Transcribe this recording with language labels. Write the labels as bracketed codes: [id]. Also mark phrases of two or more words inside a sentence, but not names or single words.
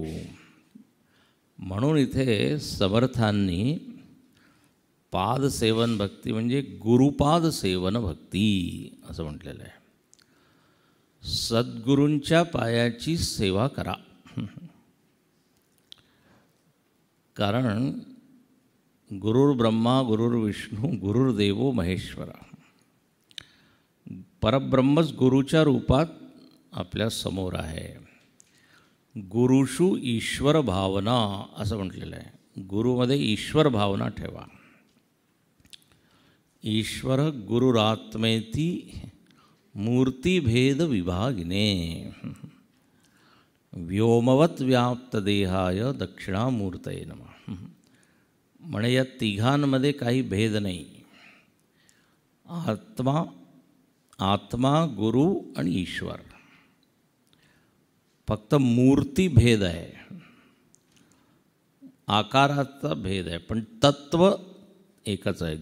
[mr] म्हणून इथे समर्थांनी पादसेवन भक्ती म्हणजे गुरुपाद सेवन भक्ती असं म्हटलेलं आहे. सद्गुरूंच्या पायाची सेवा करा. कारण [sa] गुरुर्ब्रह्मा गुरुर्विष्णू गुरुर्देवो महेश्वरा, [mr] परब्रह्मच गुरुच्या रूपात आपल्या समोर आहे. [sa] गुरुषु ईश्वर भावना [mr] असं म्हटलेलं आहे. गुरुमध्ये ईश्वर भावना ठेवा. [sa] ईश्वर गुरुरात्मेती मूर्तिभेद विभागिने व्योमवत व्याप्त देहाय दक्षिणामूर्तये नमः. [mr] म्हणे या तिघांमध्ये काही भेद नाही. आत्मा, गुरु आणि ईश्वर. फक्त मूर्तिभेद आहे, आकाराचा भेद आहे, पण तत्व एकच आहे.